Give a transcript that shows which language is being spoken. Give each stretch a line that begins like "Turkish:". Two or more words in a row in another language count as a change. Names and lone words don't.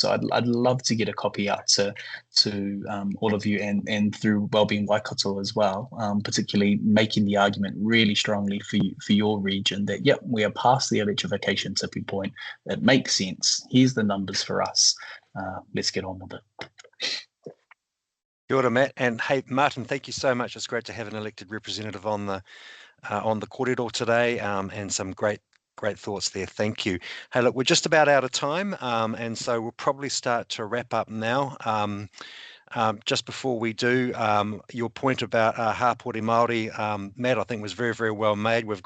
English: So I'd love to get a copy out to all of you, and through Wellbeing Waikato as well, particularly making the argument really strongly for your region that yep, we are past the electrification tipping point. It makes sense. Here's the numbers for us. Let's get on with it.
Māori: Kia ora, Matt.
English: And hey, Martin, thank you so much. It's great to have an elected representative on the kōrero today, and some great thoughts there. Thank you. Hey, look, we're just about out of time, and so we'll probably start to wrap up now. Just before we do, your point about
Māori: hapori Māori,
English: Matt, I think was very, very well made.